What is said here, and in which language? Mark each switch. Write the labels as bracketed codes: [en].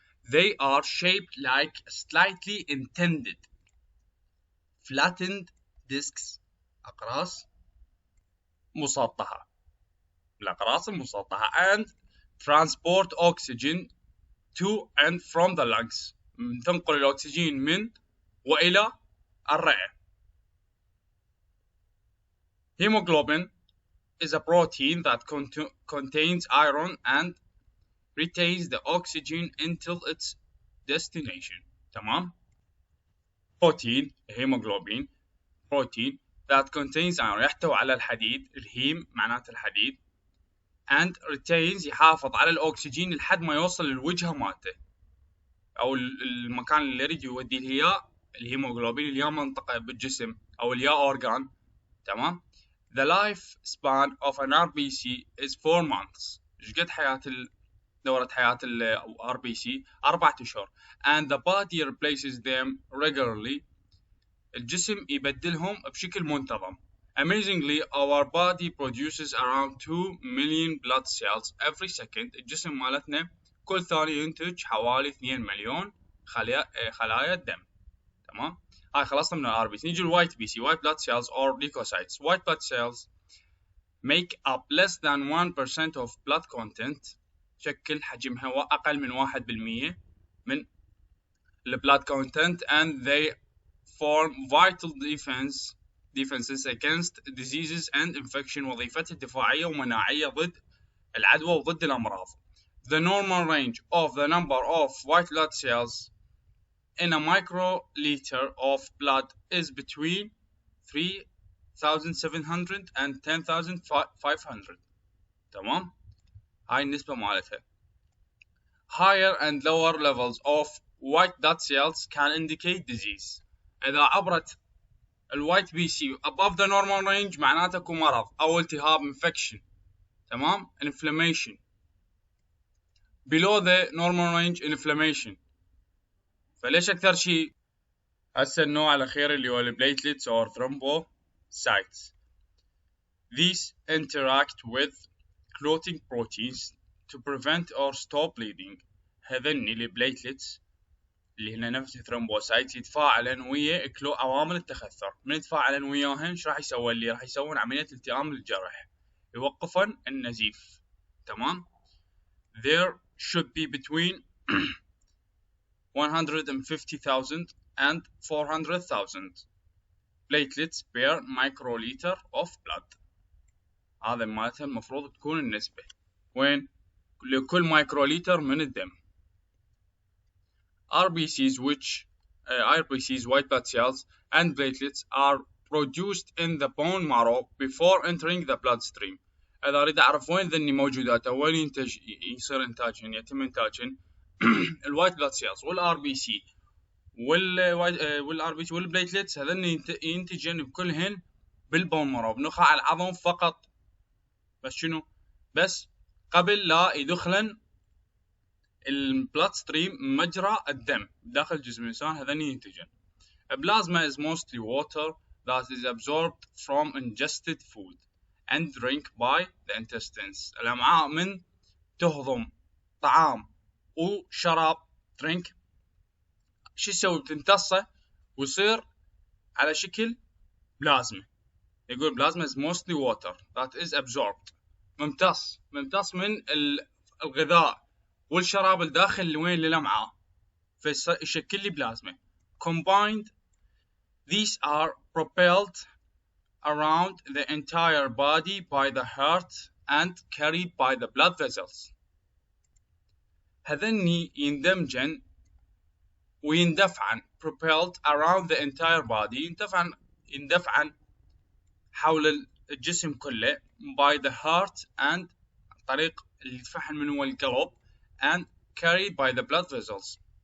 [en] They are shaped like slightly indented flattened discs, [ar] أقراص مسطحة، الأقراص المسطحة, [en] and transport oxygen to and from the lungs. [ar] تنقل الأكسجين من وإلى الرئة. [en] Hemoglobin is a protein that contains iron and retains the oxygen until its destination. [ar] تمام. [en] protein hemoglobin protein that contains iron [ar] يحتوي على الحديد. الهيم معناته الحديد. [en] and retains [ar] يحافظ على الأكسجين لحد ما يوصل للوجهة مالته أو المكان اللي يريد يودي له إياه الهيموغلوبين اللي هي منطقة بالجسم أو اللي هي أورغان. تمام. [en] The lifespan of an RBC is 4 months. [ar] إيش قد حياة دورة حياة ال RBC؟ 4 أشهر. [en] And the body replaces them regularly. [ar] الجسم يبدلهم بشكل منتظم. [en] Amazingly, our body produces around 2 million blood cells every second. [ar] الجسم مالتنا كل ثانية ينتج حوالي 2 مليون خلايا الدم. تمام. هاي خلصنا من الار بي سي. نيجي الوايت بي سي. [en] white blood cells or leukocytes. white blood cells make up less than 1% of blood content. [ar] شكل حجمها أقل من 1% من [en] blood content, and they form vital defenses against diseases and infection. [ar] وظيفتها دفاعية ومناعية ضد العدوى وضد الأمراض. [en] The normal range of the number of white blood cells in a microliter of blood is between 3,700 and 10,500. [ar] تمام. هاي النسبة مالتها. [en] Higher and lower levels of white blood cells can indicate disease. [ar] إذا عبرت الوايت بي سي [en] above the normal range [ar] معناته اكو مرض أو التهاب infection. [en] تمام. inflammation. below the normal range inflammation. [ar] فليش أكثر شيء؟ هسه النوع الأخير اللي هو البليتلتس or thrombocytes. [en] These interact with clotting proteins to prevent or stop bleeding. [ar] هذني البليتلتس اللي هنا نفس الثرومبوسايتس يتفاعلن ويا عوامل التخثر. من يتفاعلن وياهن ايش راح يسوون لي؟ راح يسوون عملية التئام للجرح، يوقفن النزيف. تمام. [en] There should be between 150,000 and 400,000 platelets per microliter of blood. [ar] هذا مالتها المفروض تكون النسبة وين لكل مايكروليتر من الدم. [en] RBCs white blood cells and platelets are produced in the bone marrow before entering the bloodstream. [ar] إذا أريد أعرف وين ذني موجودات وين يصير إنتاجهن يتم إنتاجهن الوايت بلاد سيلز والار بي سي والار بي سي والبليتلتس هذني ينتجن بكلهن بالبون مارو بنخاع العظم فقط. بس شنو؟ بس قبل لا يدخلن البلاد ستريم مجرى الدم داخل جسم الإنسان هذني ينتجن. [en] Plasma is mostly water that is absorbed from ingested food and drink by the intestines. [ar] الأمعاء من تهضم طعام وشراب drink شو يسوي؟ بتمتصه ويصير على شكل بلازما. يقول [en] plasma is mostly water that is absorbed. [ar] ممتص من الغذاء والشراب الداخل لوين للأمعاء فيشكل لي بلازما. [en] Combined these are propelled around the entire body by the heart and carried by the blood vessels. [ar] هذني يندمجن ويندفعن [en] propelled around the entire body [ar] يندفعن حول الجسم كله [en] by the heart and [ar] طريق اللي يدفعن من هو القلب [en] and carried by the blood vessels.